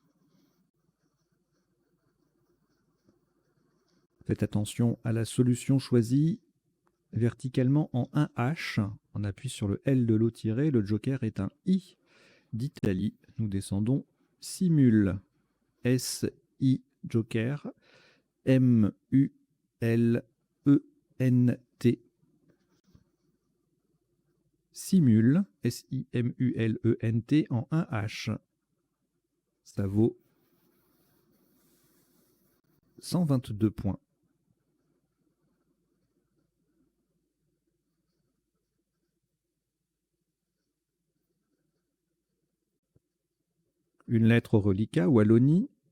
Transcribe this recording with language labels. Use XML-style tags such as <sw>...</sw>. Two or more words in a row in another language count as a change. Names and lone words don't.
<fr>Faites attention à la solution choisie verticalement en 1H. On appuie sur le L de l'eau tiré. Le joker est un I d'Italie. Nous descendons Simule. S-I joker. M-U-L-E-N-T. Simule. S-I-M-U-L-E-N-T en 1H. Ça vaut 122 points. Une lettre au reliquat, Wallonie.</fr>